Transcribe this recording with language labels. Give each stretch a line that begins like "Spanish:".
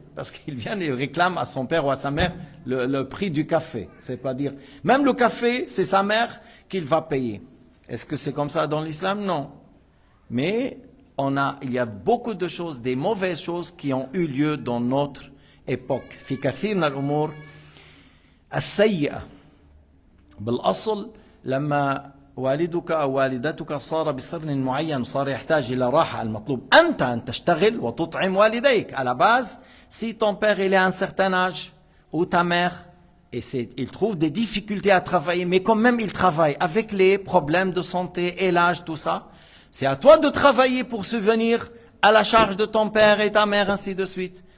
French: Parce qu'il vient et réclame à son père ou à sa mère le prix du café. C'est pas dire. Même le café, c'est sa mère qu'il va payer. Est-ce que c'est comme ça dans l'islam? Non. Mais il y a beaucoup de choses, des mauvaises choses qui ont eu lieu dans notre époque.
Arabic: في كثير من الأمور السيئة. بالأصل لما والدك أو والدتك صار بسن معين صار يحتاج إلى راحة المطلوب أنت أن تشتغل وتطعم والديك.
French: À la base, si ton père il est à un certain âge ou ta mère et il trouve des difficultés à travailler, mais quand même il travaille avec les problèmes de santé et l'âge, tout ça, c'est à toi de travailler pour subvenir à la charge de ton père et ta mère, ainsi de suite.